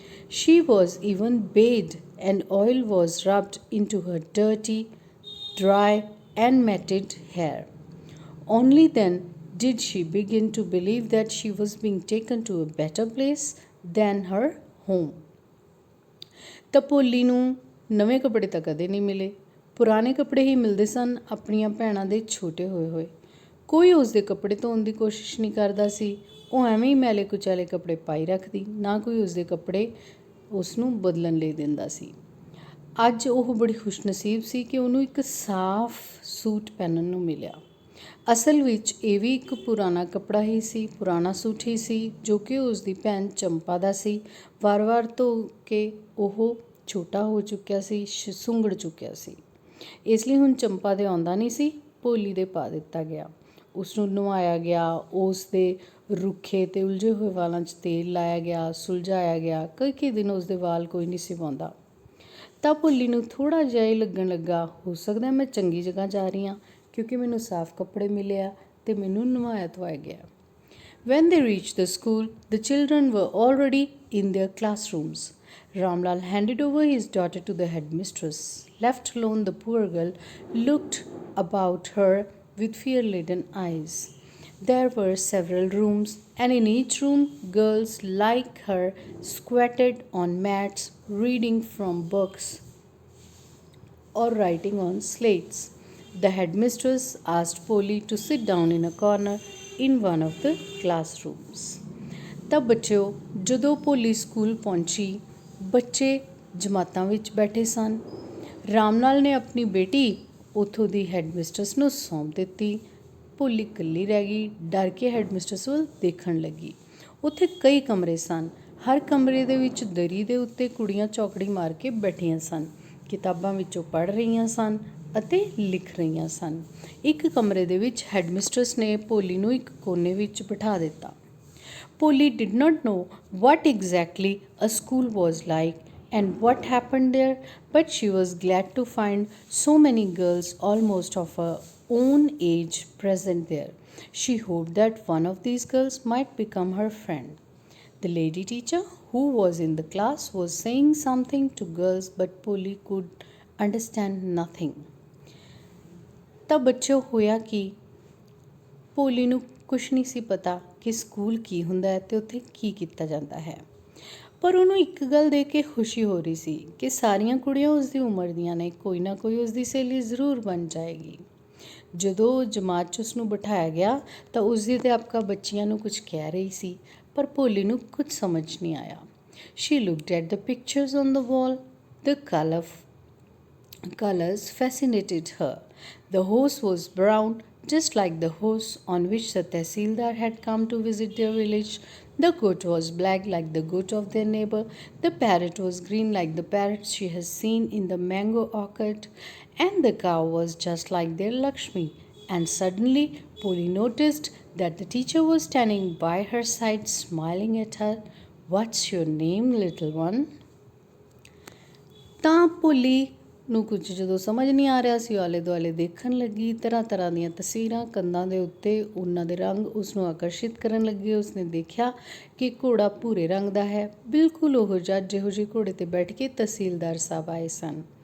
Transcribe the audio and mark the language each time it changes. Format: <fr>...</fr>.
<en>She was even bathed and oil was rubbed into her dirty, dry and matted hair. Only then did she begin to believe that she was being taken to a better place than her home.</en> <pa>ਤਾਂ ਭੋਲੀ ਨੂੰ ਨਵੇਂ ਕੱਪੜੇ ਤਾਂ ਕਦੇ ਨਹੀਂ ਮਿਲੇ, ਪੁਰਾਣੇ ਕੱਪੜੇ ਹੀ ਮਿਲਦੇ ਸਨ ਆਪਣੀਆਂ ਭੈਣਾਂ ਦੇ ਛੋਟੇ ਹੋਏ ਹੋਏ। ਕੋਈ ਉਸ ਦੇ ਕੱਪੜੇ ਧੋਣ ਦੀ ਕੋਸ਼ਿਸ਼ ਨਹੀਂ ਕਰਦਾ ਸੀ। ਉਹ ਐਵੇਂ ਹੀ ਮੈਲੇ ਕੁਚੈਲੇ ਕੱਪੜੇ ਪਾਈ ਰੱਖਦੀ, ਨਾ ਕੋਈ ਉਸ ਦੇ ਕੱਪੜੇ ਉਸ ਨੂੰ ਬਦਲਣ ਲਈ ਦਿੰਦਾ ਸੀ। ਅੱਜ ਉਹ ਬੜੀ ਖੁਸ਼ਨਸੀਬ ਸੀ ਕਿ ਉਹਨੂੰ ਇੱਕ ਸਾਫ਼ ਸੂਟ ਪਹਿਨਣ ਨੂੰ ਮਿਲਿਆ। ਅਸਲ ਵਿੱਚ ਇਹ ਵੀ ਇੱਕ ਪੁਰਾਣਾ ਕੱਪੜਾ ਹੀ ਸੀ, ਪੁਰਾਣਾ ਸੂਟ ਹੀ ਸੀ, ਜੋ ਕਿ ਉਸ ਦੀ ਭੈਣ ਚੰਪਾ ਦਾ ਸੀ। ਵਾਰ-ਵਾਰ ਧੋ ਕੇ ਉਹ ਛੋਟਾ ਹੋ ਚੁੱਕਿਆ ਸੀ, ਸੁੰਗੜ ਚੁੱਕਿਆ ਸੀ। ਇਸ ਲਈ ਹੁਣ ਚੰਪਾ ਦੇ ਆਉਂਦਾ ਨਹੀਂ ਸੀ, ਭੋਲੀ ਦੇ ਪਾ ਦਿੱਤਾ ਗਿਆ। ਉਸ ਨੂੰ ਨਵਾਇਆ ਗਿਆ, ਉਸ ਦੇ ਰੁੱਖੇ ਅਤੇ ਉਲਝੇ ਹੋਏ ਵਾਲਾਂ 'ਚ ਤੇਲ ਲਾਇਆ ਗਿਆ, ਸੁਲਝਾਇਆ ਗਿਆ। ਕਈ ਦਿਨ ਉਸ ਦੇ ਵਾਲ ਕੋਈ ਨਹੀਂ ਸੀ ਪਾਉਂਦਾ। ਤਾਂ ਭੋਲੀ ਨੂੰ ਥੋੜ੍ਹਾ ਜਿਹਾ ਹੀ ਲੱਗਣ ਲੱਗਾ, ਹੋ ਸਕਦਾ ਮੈਂ ਚੰਗੀ ਜਗ੍ਹਾ ਜਾ ਰਹੀ ਹਾਂ, ਕਿਉਂਕਿ ਮੈਨੂੰ ਸਾਫ਼ ਕੱਪੜੇ ਮਿਲੇ ਆ ਅਤੇ ਮੈਨੂੰ ਨਵਾਇਆ ਧਵਾਇਆ ਗਿਆ।</pa> <en>When they reached the school, the children were already in their classrooms. Ramlal handed over his daughter to the headmistress. Left alone, the poor girl looked about her with fear-laden eyes. There were several rooms, and in each room girls like her squatted on mats, reading from books or writing on slates. The headmistress asked Polly to sit down in a corner in one of the classrooms.</en> <pa>ਤਾਂ ਬੱਚਿਓ, ਜਦੋਂ ਭੋਲੀ school ਪਹੁੰਚੀ, ਬੱਚੇ ਜਮਾਤਾਂ ਵਿੱਚ ਬੈਠੇ ਸਨ। ਰਾਮ ਲਾਲ ਨੇ ਆਪਣੀ ਬੇਟੀ ਉੱਥੋਂ ਦੀ ਹੈਡਮਿਸਟਰਸ ਨੂੰ ਸੌਂਪ ਦਿੱਤੀ। ਭੋਲੀ ਇਕੱਲੀ ਰਹਿ ਗਈ, ਡਰ ਕੇ ਹੈਡਮਿਸਟਰਸ ਵੱਲ ਦੇਖਣ ਲੱਗੀ। ਉੱਥੇ ਕਈ ਕਮਰੇ ਸਨ, ਹਰ ਕਮਰੇ ਦੇ ਵਿੱਚ ਦਰੀ ਦੇ ਉੱਤੇ ਕੁੜੀਆਂ ਚੌਕੜੀ ਮਾਰ ਕੇ ਬੈਠੀਆਂ ਸਨ, ਕਿਤਾਬਾਂ ਵਿੱਚੋਂ ਪੜ੍ਹ ਰਹੀਆਂ ਸਨ ਅਤੇ ਲਿਖ ਰਹੀਆਂ ਸਨ। ਇੱਕ ਕਮਰੇ ਦੇ ਵਿੱਚ ਹੈਡਮਿਸਟਰਸ ਨੇ ਭੋਲੀ ਨੂੰ ਇੱਕ ਕੋਨੇ ਵਿੱਚ ਬਿਠਾ ਦਿੱਤਾ।</pa> <en>Bholi did not know what exactly a school was like and what happened there, but she was glad to find so many girls almost of her own age present there. She hoped that one of these girls might become her friend. The lady teacher who was in the class was saying something to girls, but Polly could understand nothing.</en> <pa>ਤਾਂ ਬੱਚਿਓ ਹੋਇਆ ਕੀ, ਭੋਲੀ ਨੂੰ ਕੁਛ ਨਹੀਂ ਸੀ ਪਤਾ ਕਿ school ਕੀ ਹੁੰਦਾ ਹੈ ਅਤੇ ਉੱਥੇ ਕੀ ਕੀਤਾ ਜਾਂਦਾ ਹੈ। ਪਰ ਉਹਨੂੰ ਇੱਕ ਗੱਲ ਦੇਖ ਕੇ ਖੁਸ਼ੀ ਹੋ ਰਹੀ ਸੀ ਕਿ ਸਾਰੀਆਂ ਕੁੜੀਆਂ ਉਸਦੀ ਉਮਰ ਦੀਆਂ ਨੇ, ਕੋਈ ਨਾ ਕੋਈ ਉਸਦੀ ਸਹੇਲੀ ਜ਼ਰੂਰ ਬਣ ਜਾਏਗੀ। ਜਦੋਂ ਜਮਾਤ 'ਚ ਉਸਨੂੰ ਬਿਠਾਇਆ ਗਿਆ ਤਾਂ ਉਸਦੀ ਅਧਿਆਪਕਾ ਬੱਚੀਆਂ ਨੂੰ ਕੁਝ ਕਹਿ ਰਹੀ ਸੀ, ਪਰ ਭੋਲੀ ਨੂੰ ਕੁਝ ਸਮਝ ਨਹੀਂ ਆਇਆ।</pa> <en>She looked at the pictures on the wall. The colors fascinated her. The horse was brown, just like the horse on which the Tehsildar had come to visit their village. The goat was black, like the goat of their neighbor. The parrot was green, like the parrot she had seen in the mango orchard. And the cow was just like their Lakshmi. And suddenly, Polly noticed that the teacher was standing by her side, smiling at her. "What's your name, little one?"</en> <pa>ਤਾਂ ਭੋਲੀ ਨੂੰ ਕੁਝ ਜਦੋਂ ਸਮਝ ਨਹੀਂ ਆ ਰਿਹਾ ਸੀ, ਆਲੇ ਦੁਆਲੇ ਦੇਖਣ ਲੱਗੀ। ਤਰ੍ਹਾਂ ਤਰ੍ਹਾਂ ਦੀਆਂ ਤਸਵੀਰਾਂ ਕੰਧਾਂ ਦੇ ਉੱਤੇ, ਉਹਨਾਂ ਦੇ ਰੰਗ ਉਸਨੂੰ ਆਕਰਸ਼ਿਤ ਕਰਨ ਲੱਗੇ। ਉਸਨੇ ਦੇਖਿਆ ਕਿ ਘੋੜਾ ਭੂਰੇ ਰੰਗ ਦਾ ਹੈ, ਬਿਲਕੁਲ ਉਹ ਜਿਹਾ ਜਿਹੋ ਜਿਹੇ ਘੋੜੇ 'ਤੇ ਬੈਠ ਕੇ ਤਹਿਸੀਲਦਾਰ ਸਾਹਿਬ ਆਏ ਸਨ।</pa>